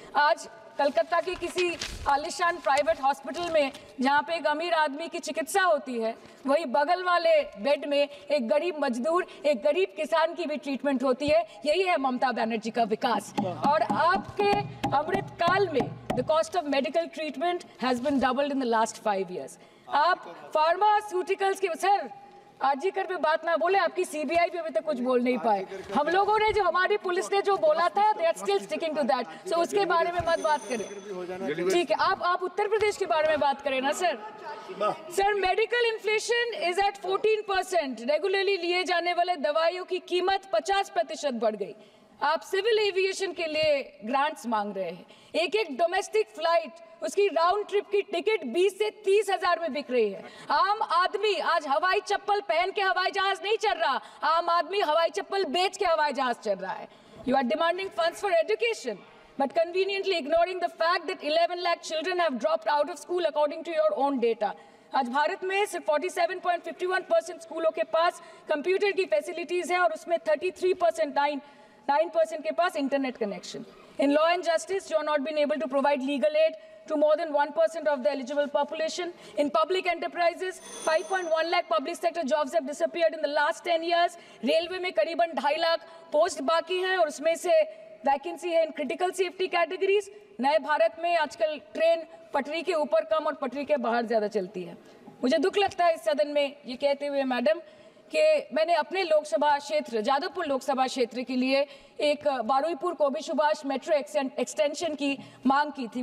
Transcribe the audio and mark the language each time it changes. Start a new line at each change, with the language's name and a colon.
Hindi: आज कलकत्ता के किसी आलिशान प्राइवेट हॉस्पिटल में जहाँ पे एक अमीर आदमी की चिकित्सा होती है, वही बगल वाले बेड में एक गरीब मजदूर, एक गरीब किसान की भी ट्रीटमेंट होती है. यही है ममता बनर्जी का विकास. और आपके अमृत काल में
English: The cost of medical treatment has been doubled in the last 5 years.
Hindi: आप फार्मास्यूटिकल्स की सर आरजीकर पे बात ना बोले, आपकी सीबीआई पे अभी तक कुछ बोल नहीं पाए. हम लोगों ने जो, हमारी पुलिस ने जो बोला था,
English: They are still sticking to that.
Hindi: सो उसके बारे में मत बात करें, ठीक है. आप उत्तर प्रदेश के बारे में बात करें ना sir. Sir,
English: Medical inflation is at 14%.
Hindi: Regularly लिए जाने वाले दवाइयों की कीमत 50% बढ़ गई. आप सिविल एविएशन के लिए ग्रांट्स मांग रहे हैं. एक डोमेस्टिक फ्लाइट, उसकी राउंड ट्रिप की टिकट 20 से 30 हजार में बिक रही है. आम आदमी आज हवाई चप्पल पहन के हवाई जहाज नहीं चल रहा, आम आदमी हवाई चप्पल बेच के हवाई जहाज चल रहा है.
English: You are demanding funds for education but conveniently ignoring the fact that 11 lakh children have dropped out of school according to your own data.
Hindi: आज भारत में सिर्फ 47.51% स्कूलों के पास कंप्यूटर की फैसिलिटीज है और उसमें 33% के पास internet connection.
English: In law and justice, you are not been able to provide legal aid to more than 1% of the eligible population. In public enterprises, 5.1 lakh public sector jobs have disappeared in the last 10 years.
Hindi: Railway में करीबन 2.5 lakh post बाकी हैं और उसमें से vacancy है
English: In critical safety categories.
Hindi: नए भारत में आजकल ट्रेन पटरी के ऊपर कम और पटरी के बाहर ज़्यादा चलती है. मुझे दुख लगता है इस सदन में ये कहते हुए मैडम कि मैंने अपने लोकसभा क्षेत्र जादवपुर लोकसभा क्षेत्र के लिए एक बारुईपुर कोबी सुभाष मेट्रो एक्सटेंशन की मांग की थी.